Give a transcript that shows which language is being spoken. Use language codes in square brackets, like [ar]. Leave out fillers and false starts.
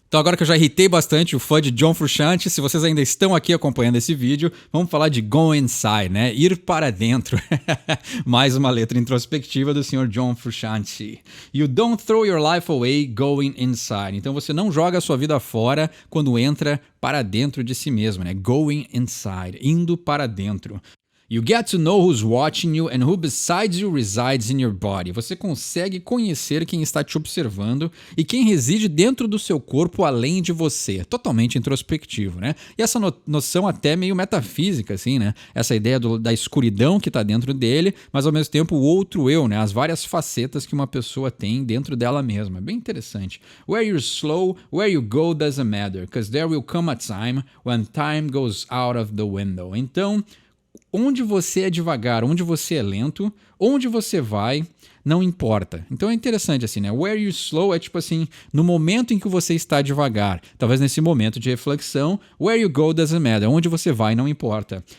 [pt] Então agora que eu já irritei bastante o fã de John Frusciante, se vocês ainda estão aqui acompanhando esse vídeo, vamos falar de Go Inside, né? Ir para dentro. Mais uma letra introspectiva do Sr. John Frusciante. [en] You don't throw your life away going inside. [pt] Então você não joga a sua vida fora quando entra para dentro de si mesmo, né? [en] Going inside, [pt] indo para dentro. You get to know who's watching you and who besides you resides in your body. Você consegue conhecer quem está te observando e quem reside dentro do seu corpo além de você. Totalmente introspectivo, né? E essa noção até meio metafísica, assim, né? Essa ideia da escuridão que está dentro dele, mas ao mesmo tempo o outro eu, né? As várias facetas que uma pessoa tem dentro dela mesma. É bem interessante. [en] Where you're slow, where you go doesn't matter, because there will come a time when time goes out of the window. [pt] Então, onde você é devagar, onde você é lento, onde você vai, não importa. Então é interessante assim, né? [en] Where you slow [pt] é tipo assim, no momento em que você está devagar. Talvez nesse momento de reflexão, [en] where you go doesn't matter. [pt] Onde você vai não importa.